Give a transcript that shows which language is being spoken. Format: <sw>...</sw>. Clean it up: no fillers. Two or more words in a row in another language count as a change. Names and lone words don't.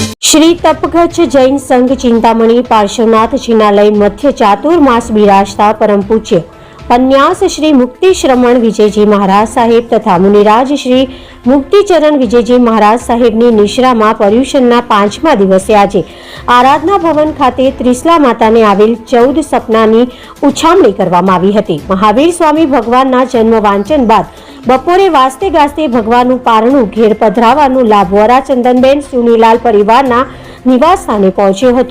<gu>श्री तपगच्छ जैन संघ चिंतामणि पार्श्वनाथ जिनालय मध्य चातुर्मास बिराजता परम पूज्य पन्यास श्री मुक्ति श्रमण विजयजी महाराज साहेब तथा मुनिराज श्री मुक्तिचरण विजयजी महाराज साहेबनी निश्राમાં પર્યુષણના 5મા દિવસે આજે આરાધના ભવન ખાતે ત્રિશલા માતાને આવેલ 14 સપનાની ઉછામણી કરવામાં આવી હતી। મહાવીર સ્વામી ભગવાનના જન્મ વાંચન બાદ બપોરે વાસ્તે ગાસ્તે ભગવાનનું પારણું ઘેર પધરાવવાનું લાભ વરા ચંદનબેન સુનીલાલ પરિવારના નિવાસ સ્થાને પહોંચ્યો હતો।</gu>